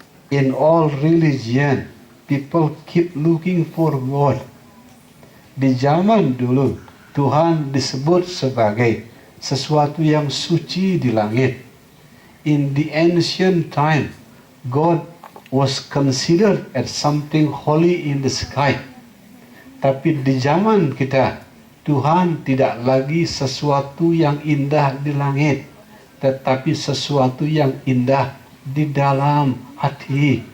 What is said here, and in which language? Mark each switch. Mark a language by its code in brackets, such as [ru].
[en] In all religion, people keep looking for God. [id] Di zaman dulu, Tuhan disebut sebagai sesuatu yang suci di langit. [en] In the ancient time, God was considered as something holy in the sky. [id] Tapi di zaman kita, Tuhan tidak lagi sesuatu yang indah di langit, tetapi sesuatu yang indah di dalam hati.